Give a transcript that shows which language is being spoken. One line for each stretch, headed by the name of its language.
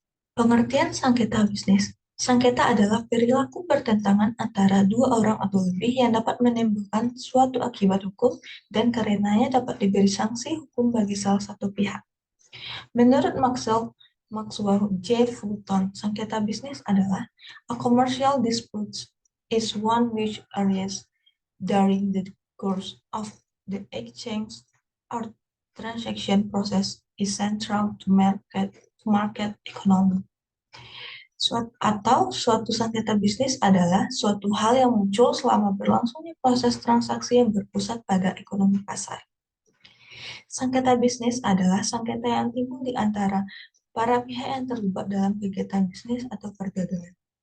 Indonesian: Pengertian sengketa bisnis. Sengketa adalah perilaku pertentangan antara dua orang atau lebih yang dapat menimbulkan suatu akibat hukum dan karenanya dapat diberi sanksi hukum bagi salah satu pihak. Menurut Maxwell J.
English: Fulton,
Indonesian: sengketa bisnis adalah
English: a commercial dispute is one which arises during the course of the exchange or transaction process is central to market economy.
Indonesian: Suatu sengketa bisnis adalah suatu hal yang muncul selama berlangsungnya proses transaksi yang berpusat pada ekonomi pasar. Sengketa bisnis adalah sengketa yang timbul di antara para pihak yang terlibat dalam kegiatan bisnis atau perdagangan.